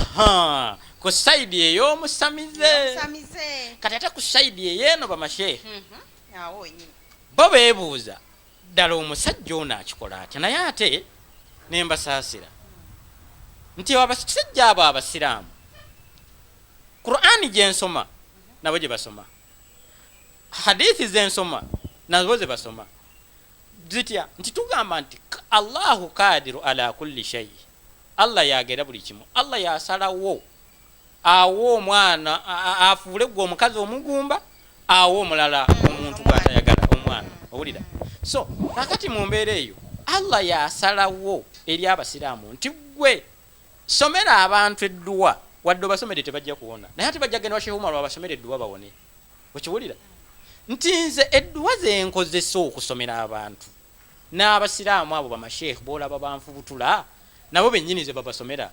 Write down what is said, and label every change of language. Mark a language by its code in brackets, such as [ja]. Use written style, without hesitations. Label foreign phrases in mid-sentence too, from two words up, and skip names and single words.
[lg] ku saidi ey'omusamize kati ate ku saidi ey'eno bamashehe bo beebuuza ddala omusajja ono akikola atya naye ate ne mbasaasira nti abasajja abo abasiraamu Qur'ani gye nsoma nabo gye basoma hadithi ze nsoma nabo ze basoma zitya nti tugamba nti [ar] الله قادر على كل شيء [lg] Allah yagera buli kimu Allah yasalawo awo omwana afuule gwe omukazi omugumba awo omulala omuntu gw'atayagala omwana owulira so kakati mu mbeera eyo Allah yasalawo eri abasiraamu nti gwe somera abantu edduwa wadde obasomere tebajja kuwona naye ate bajja genda wa Sheikh Umar abasomere edduwa bawone okiwulira nti nze edduwa ze nkozesa okusomera abantu n'abasiraamu abo bamasheekh boolaba banfubutula nabo bennyini ze babasomera.